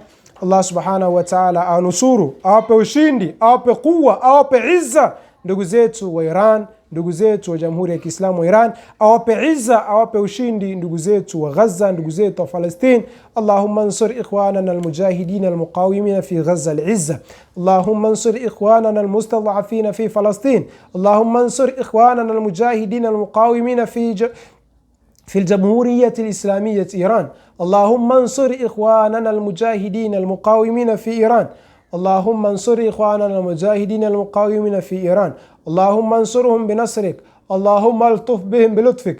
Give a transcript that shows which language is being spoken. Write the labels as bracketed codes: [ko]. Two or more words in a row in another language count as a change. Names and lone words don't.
[sw] Allah [ar] سبحانه وتعالى [sw] anusuru, awape ushindi, awape kuwa, awape izza ndugu zetu wa Iran, ndugu zetu wa Jamhuri ya Kiislamu wa Iran, awape izza, awape ushindi ndugu zetu wa Gaza, ndugu zetu wa Palestina. [ar] اللهم انصر إخواننا المجاهدين المقاومين في غزة العزة. اللهم انصر إخواننا المستضعفين في فلسطين. اللهم انصر إخواننا المجاهدين المقاومين في الجمهورية الإسلامية إيران. اللهم انصر إخواننا المجاهدين المقاومين في إيران. اللهم انصر إخواننا المجاهدين المقاومين في إيران. اللهم انصرهم بنصرك. اللهم الطف بهم بلطفك.